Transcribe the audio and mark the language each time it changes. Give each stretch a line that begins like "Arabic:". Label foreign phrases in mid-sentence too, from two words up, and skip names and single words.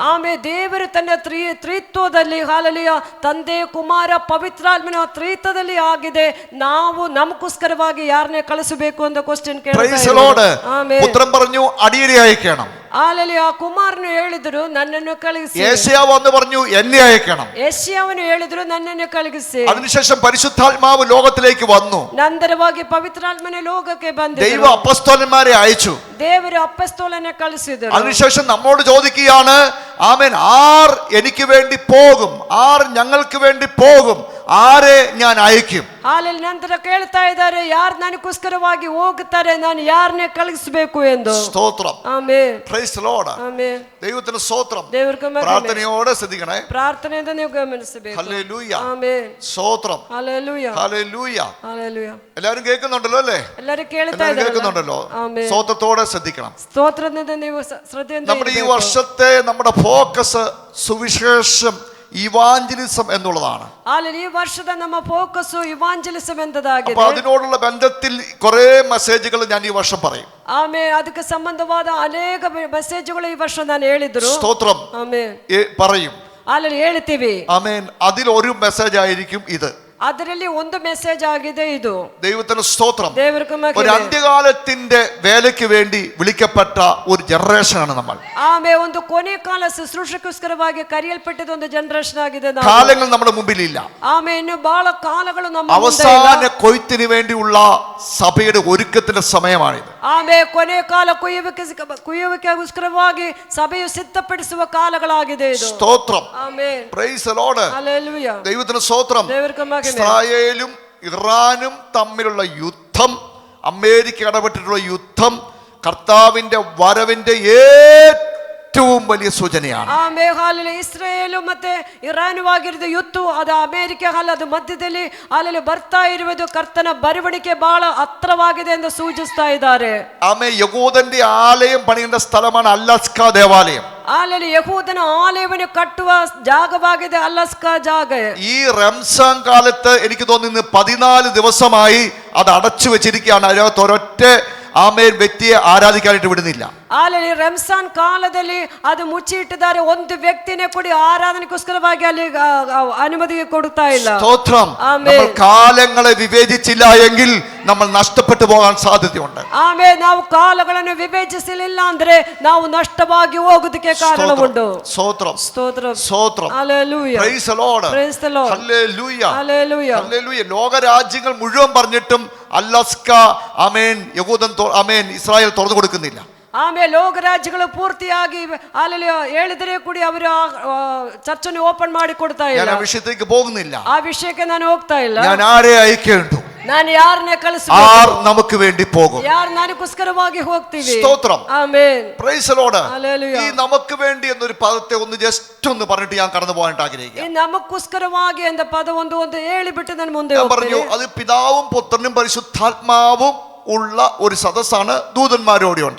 Kannada: ಆಮೇಲೆ ದೇವರು ತನ್ನ ತ್ರಿತ್ವದಲ್ಲಿ ಹಾಲೆಲೂಯ ತಂದೆ ಕುಮಾರ ಪವಿತ್ರಾತ್ಮನ ತ್ರಿತ್ವದಲ್ಲಿ ಆಗಿದೆ. ನಾವು ನಮಗೋಸ್ಕರವಾಗಿ ಯಾರನ್ನೇ ಕಳಿಸಬೇಕು ಅಂತ ಕ್ವಶ್ಚನ್ ಕೇಳ್ತಾರೆ. ಆಮೇಲೆ
Malayalam: പുത്രൻ പറഞ്ഞു അടിയനെ അയക്കണം.
Kannada: ಹಾಲೆಲೂಯ ಕುಮಾರನು ಹೇಳಿದ್ರು ನನ್ನನ್ನು ಕಳುಹಿಸಿ.
Malayalam: യേശയ്യാവ് വന്ന് പറഞ്ഞു എന്നെ അയക്കണം.
Kannada: ಯೆಶಾಯನು ಹೇಳಿದ್ರು ನನ್ನನ್ನು ಕಳುಹಿಸಿ.
Malayalam: അതിനുശേഷം പരിശുദ്ധാത്മാവ് ലോകത്തിലേക്ക് വന്നു.
Kannada: ನಂತರವಾಗಿ ಪವಿತ್ರಾತ್ಮನ ಲೋಕಕ್ಕೆ ಬಂದಿತು.
Malayalam: ദൈവ അപ്പോസ്തലന്മാരെ അയച്ചു.
Kannada: ದೇವರು ಅಪೊಸ್ತಲനെ ಕಳುಹಿಸಿದರು.
Malayalam: അതിനുശേഷം നമ്മോട് ചോദിക്കുകയാണ്, ആമേൻ, ആർ എനിക്ക് വേണ്ടി പോകും? ആർ ഞങ്ങൾക്ക് വേണ്ടി പോകും? ആരെ ഞാൻ അയക്കും?
Kannada: ಹಾಲೆಲೂಯ ನಂತರ ಕೇಳ್ತಾ ಇದ್ದಾರೆ, ಯಾರು ನನಗೋಸ್ಕರವಾಗಿ ಹೋಗುತ್ತಾರೆ, ನಾನು ಯಾರನ್ನೇ ಕಳುಹಿಸಬೇಕು ಎಂದು.
Malayalam: സ്തോത്രം.
Kannada: ಆಮೆನ್.
English: Praise the Lord.
Kannada: ಆಮೆನ್.
Malayalam: ദൈവത്തിന് സ്തോത്രം.
Kannada: ದೇವರಿಗೆ ಮಹಿಮೆ.
Malayalam: പ്രാർത്ഥനയോടെ ശ്രദ്ധിക്കണേ.
Kannada: ಪ್ರಾರ್ಥನೆಯಿಂದ ನೀವು ಗಮನಿಸಬೇಕು.
Malayalam: ഹല്ലേലൂയ.
Kannada: ಆಮೆನ್.
Malayalam: സ്തോത്രം. ഹല്ലേലൂയ. ഹല്ലേലൂയ. ഹല്ലേലൂയ. എല്ലാവരും കേൾക്കുന്നുണ്ടല്ലോ അല്ലേ?
Kannada: ಎಲ್ಲರೂ ಕೇಳ್ತಾ
Malayalam: എല്ലാവരും
Kannada: ಇದ್ದಾರೆ.
Malayalam: കേൾക്കുന്നുണ്ടല്ലോ.
Kannada: ಆಮೆನ್.
Malayalam: സ്തോത്രത്തോടെ ശ്രദ്ധിക്കണം.
Kannada: ಸ್ತೋತ್ರದಿಂದ ನೀವು ಶ್ರದ್ಧೆಯಿಂದ
Malayalam: നമ്മുടെ ഈ
Kannada: ಇರಬೇಕು.
Malayalam: വർഷത്തെ നമ്മുടെ ഫോക്കസ് സുവിശേഷം, ഇവാഞ്ചലിസം എന്നുള്ളതാണ്.
Kannada: ಈ ವರ್ಷದ ನಮ್ಮ ಫೋಕಸ್ ಇವಾಂಜಲಿಸಂ ಎಂಬುದಾಗಿದೆ.
Malayalam: അപ്പൊ അതിനോടുള്ള ബന്ധത്തിൽ കുറെ മെസ്സേജുകൾ ഞാൻ ഈ വർഷം പറയും.
Kannada: ಆಮೇಲೆ ಅದಕ್ಕೆ ಸಂಬಂಧವಾದ ಅನೇಕ ಮೆಸೇಜ್ಗಳು ಈ ವರ್ಷ ನಾನು ಹೇಳಿದ್ರು.
Malayalam: സ്തോത്രം.
Kannada: ಆಮೇಲೆ
Malayalam: പറയും.
Kannada: ಅಲ್ಲಿ ಹೇಳ್ತೀವಿ.
Malayalam: ആമേൻ. അതിൽ ഒരു മെസ്സേജ് ആയിരിക്കും ഇത്.
Kannada: ಅದರಲ್ಲಿ ಒಂದು ಮೆಸೇಜ್ ಆಗಿದೆ ಇದು.
Malayalam: ദൈവത്തിന് സ്തോത്രം.
Kannada: ದೇವರಿಗೆ ಮಹಿಮೆ.
Malayalam: ഒരു അന്ത്യകാലത്തിന്റെ വേലയ്ക്ക് വേണ്ടി വിളിക്കപ്പെട്ട ഒരു ജനറേഷനാണ് നമ്മൾ.
Kannada: ಆಮೇಲೆ ಒಂದು ಕೊನೆ ಕಾಲ ಶುಶ್ರೂಷೆಗೋಸ್ಕರವಾಗಿ ಕರೆಯಲ್ಪಟ್ಟಿದ ಒಂದು ಜನರೇಷನ್ ಆಗಿದೆ ನಾವು.
Malayalam: കാലങ്ങൾ നമ്മുടെ മുമ്പിലില്ല.
Kannada: ಆಮೇಲೆ ಇನ್ನು ಬಹಳ ಕಾಲಗಳು ನಮ್ಮ ಮುಂದೆ ಇಲ್ಲ.
Malayalam: അവസാന കൊയ്ത്തിന് വേണ്ടിയുള്ള സഭയുടെ ഒരുക്കത്തിന്റെ സമയമാണിത്.
Kannada: ಆಮೇಲೆ ಕೊನೆ ಕಾಲ ಕುಯ್ಯುವಿಕೆಗೋಸ್ಕರವಾಗಿ ಸಭೆಯು ಸಿದ್ಧಪಡಿಸುವ ಕಾಲಗಳಾಗಿದೆ ಇದು.
Malayalam: സ്തോത്രം.
Kannada: ಆಮೇಲೆ
English: Praise the Lord.
Malayalam: ഹല്ലേലൂയ. ദൈവത്തിന് സ്തോത്രം.
Kannada: ದೇವರಿಗೆ ಮಹಿಮೆ.
Malayalam: ഇസ്രായേലും ഇറാനും തമ്മിലുള്ള യുദ്ധം, അമേരിക്ക ഇടപെട്ടിട്ടുള്ള യുദ്ധം കർത്താവിന്റെ വരവിന്റെ ഏറ്റവും വലിയ സൂചനയാണ്.
Kannada: ಆಮೇಲೆ ಹಾಲೆಲೂಯ ಇಸ್ರಾಯೇಲು ಮತ್ತೆ ಇರಾನ್ ಆಗಿರುವ ಯುದ್ಧ ಅದು ಅಮೆರಿಕ ಅದು ಮಧ್ಯದಲ್ಲಿ ಅಲ್ಲಿ ಬರ್ತಾ ಇರುವುದು ಕರ್ತನ ಬರವಣಿಗೆ ಬಹಳ ಹತ್ರವಾಗಿದೆ ಎಂದು ಸೂಚಿಸ್ತಾ ಇದ್ದಾರೆ.
Malayalam: ആമേൻ. യഹൂദന്റെ ആലയം പണിയേണ്ട സ്ഥലമാണ് അലാസ്ക ദേവാലയം.
Kannada: ಅಲ್ಲಿ ಯಹೂದನ ಆಲಯವನ್ನು ಕಟ್ಟುವ ಜಾಗವಾಗಿದೆ ಅಲಾಸ್ಕಾ ಜಾಗ.
Malayalam: ഈ റംസാൻ കാലത്ത് എനിക്ക് തോന്നുന്നു 14 ദിവസമായി അത് അടച്ചു വെച്ചിരിക്കുകയാണ്. അതിനകത്ത് ഒരൊറ്റ ആമേൻ വ്യക്തിയെ ആരാധിക്കാനായിട്ട് വിടുന്നില്ല.
Kannada: ಅಲ್ಲಿ ರಂಜಾನ್ ಕಾಲದಲ್ಲಿ ಅದು ಮುಚ್ಚಿಟ್ಟಿದ್ದಾರೆ. ಒಂದು ವ್ಯಕ್ತಿನೇ ಕೂಡಿ ಆರಾಧನೆಗೋಸ್ಕರವಾಗಿ ಅಲ್ಲಿ ಅನುಮತಿ ಕೊಡ್ತಾ ಇಲ್ಲ.
Malayalam: സ്തോത്രം. നമ്മൾ കാലങ്ങളെ വിവേചിച്ചില്ല എങ്കിൽ നമ്മൾ നഷ്ടപ്പെട്ടു പോകാൻ സാധ്യതയുണ്ട്.
Kannada: ಆಮೇಲೆ ನಾವು ಕಾಲಗಳನ್ನು ವಿವೇಚಿಸಲಿಲ್ಲ ಅಂದ್ರೆ ನಾವು ನಷ್ಟವಾಗಿ ಹೋಗೋದಕ್ಕೆ ಕಾರಣವುಂಟು.
Malayalam: സ്തോത്രം.
Kannada: ಸ್ತೋತ್ರ.
Malayalam: സ്തോത്രം. ഹല്ലേലൂയ.
English: Praise the Lord. Praise the Lord.
Malayalam: ഹല്ലേലൂയ. ഹല്ലേലൂയ. ഹല്ലേലൂയ. ലോകരാജ്യങ്ങൾ മുഴുവൻ പറഞ്ഞിട്ടും അലാസ്ക ആമേൻ യഹൂദൻ ആമേൻ ഇസ്രായേൽ തുറന്നു കൊടുക്കുന്നില്ല.
Kannada: ಆಮೇಲೆ ಲೋಕ ರಾಜ್ಯಗಳು ಪೂರ್ತಿಯಾಗಿ ಅಲ್ಲಿ ಹೇಳಿದರೆ ಕೂಡಿ ಅವರು ಚರ್ಚನ್ನು ಓಪನ್ ಮಾಡಿ ಕೊಡ್ತಾ ಇಲ್ಲ.
Malayalam: ഞാൻ ആ വിഷയത്തേക്ക് പോകുന്നില്ല.
Kannada: ಆ ವಿಷಯಕ್ಕೆ ನಾನು ಹೋಗ್ತಾ ಇಲ್ಲ.
Malayalam: ഞാൻ ആരെ അയക്കേണ്ടു?
Kannada: ನಾನು ಯಾರನ್ನೇ ಕಳಿಸಬೇಕು?
Malayalam: ആർ നമുക്ക് വേണ്ടി പോകും?
Kannada: ಯಾರು ನನಗೋಸ್ಕರವಾಗಿ ಹೋಗ್ತೀವಿ?
Malayalam: സ്തോത്രം.
Kannada: ಆಮೆನ್.
English: Praise the Lord.
Malayalam: ഹല്ലേലൂയ. ഈ നമുക്ക് വേണ്ടി എന്നൊരു പദത്തെ ഒന്ന് ജസ്റ്റ് ഒന്ന് പറഞ്ഞിട്ട് ഞാൻ കടന്നു പോകാനായിട്ട് ആഗ്രഹിക്കുന്നു.
Kannada: ಈ ನಮಗೋಸ್ಕರವಾಗಿ ಎಂದ ಪದ ಒಂದು ಹೇಳಿಬಿಟ್ಟು ನಾನು ಮುಂದೆ
Malayalam: ഞാൻ പറഞ്ഞു,
Kannada: ಹೋಗ್ತೀನಿ.
Malayalam: അത് പിതാവും പുത്രനും പരിശുദ്ധാത്മാവും ഉള്ള ഒരു സദസ്സാണ് ദൂതന്മാരോടെ ഉണ്ട്.